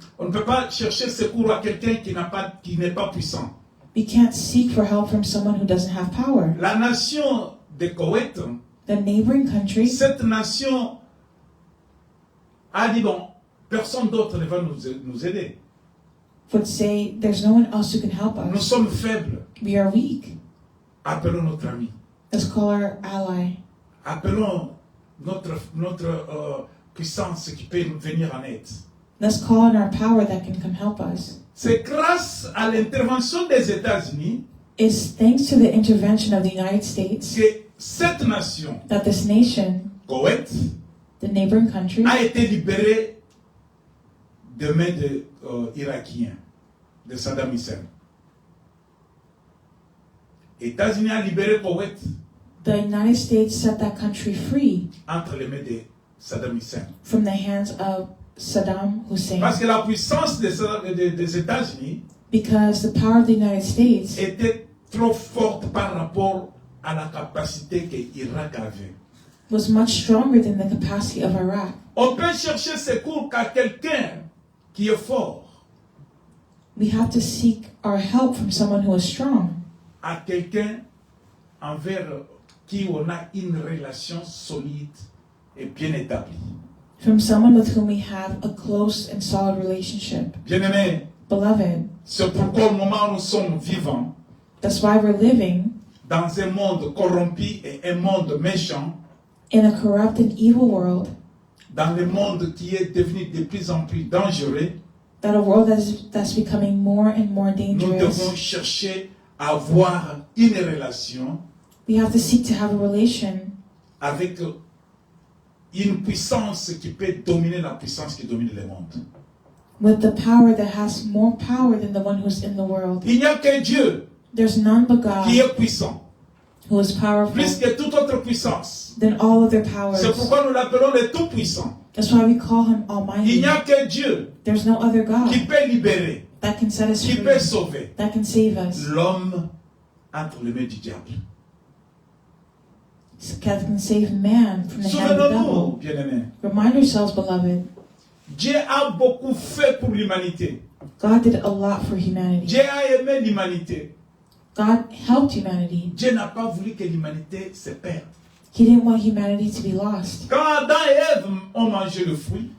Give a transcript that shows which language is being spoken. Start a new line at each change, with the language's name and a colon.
French: On ne peut pas chercher secours à quelqu'un qui n'est pas puissant.
English: We can't seek for help from someone who doesn't have power.
French: La nation de Koweït,
English: The neighboring country,
French: cette nation a dit bon, personne d'autre ne va nous aider.
English: would say there's no one else who can help
French: Nous
English: us.
French: sommes faibles.
English: We are weak.
French: Appelons notre ami.
English: Let's call our ally.
French: Appelons notre puissance qui peut nous venir en aide.
English: Let's call on our power that can come help us.
French: C'est grâce à l'intervention des États-Unis
English: It's thanks to the intervention of the United States
French: que cette nation,
English: that this nation,
French: Koweït,
English: the neighboring country,
French: a été libérée des mains des Irakiens, de Saddam Hussein. Les États-Unis ont libéré Koweït
English: the United States set that country free
French: entre les mains de Saddam Hussein.
English: from the hands of Saddam Hussein.
French: Parce que la puissance des États-Unis
English: Because the power of the United States
French: était trop forte par rapport à la capacité que l'Irak avait.
English: was much stronger than the capacity of Iraq.
French: On peut chercher secours qu'à quelqu'un qui est fort,
English: We have to seek our help from someone who is strong,
French: à quelqu'un envers qui on a une relation solide et bien établie.
English: from someone with whom we have a close and solid relationship.
French: Bien-aimés,
English: Beloved,
French: c'est pourquoi au moment où nous sommes vivants,
English: that's why we're living
French: dans un monde corrompu et un monde méchant,
English: in a corrupt and evil world,
French: dans le monde qui est devenu de plus en plus dangereux,
English: that a world that's becoming more and more
French: nous devons
English: dangerous.
French: chercher à avoir une relation
English: We have to seek to have a relation
French: avec une puissance qui peut dominer la puissance qui domine le monde.
English: with the power that has more power than the one who's in the world.
French: Il n'y a que Dieu
English: There's none but
French: qui
English: God
French: est puissant,
English: who is powerful
French: plus que toute autre puissance.
English: than all other powers.
French: C'est pourquoi nous l'appelons le Tout-Puissant.
English: That's why we call him
French: Il
English: Almighty.
French: n'y a que Dieu
English: There's no other
French: qui
English: God
French: peut libérer,
English: that can set us
French: qui
English: free,
French: peut sauver
English: that can save us,
French: l'homme entre les mains du diable.
English: that can save man from the hand of the
French: Souvenons-nous,
English: devil.
French: bien-aimés,
English: Remind yourselves, beloved,
French: Dieu a beaucoup fait pour l'humanité.
English: God did a lot for humanity.
French: Dieu a aimé l'humanité.
English: God helped humanity.
French: Dieu n'a pas voulu que l'humanité se perde.
English: He didn't want humanity to be lost.
French: Quand Adam et Ève ont mangé le fruit,